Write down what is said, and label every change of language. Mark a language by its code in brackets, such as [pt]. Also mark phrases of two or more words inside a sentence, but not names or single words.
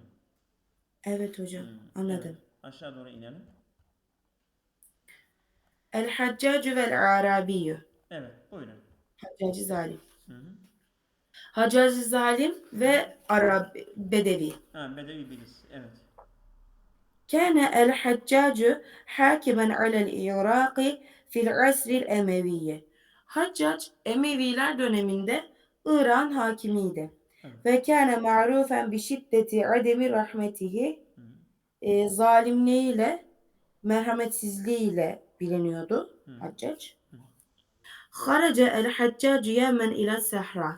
[tr] Evet hocam. Hı. Evet. Anladım. Aşağı doğru inelim. [ar] الحجاج والعربي. [tr] Evet. Buyurun. Haccacı zalim. Hı hı. Haccacı zalim Hı hı. ve Arap bedevi. Ha, Bedevi birisi. Evet. [ar] كان الحجاج حاكما على العراق في العصر الأموي. [tr] Haccac Emeviler döneminde İran hakimiydi. Evet. [ar] وكان معروفا بشدة عدم رحمته, [tr] Hı hı. zalimliğiyle, merhametsizliğiyle biliniyordu Hı hı. Haccac. Hı hı. [ar] خرج الحجاج يوما إلى الصحراء.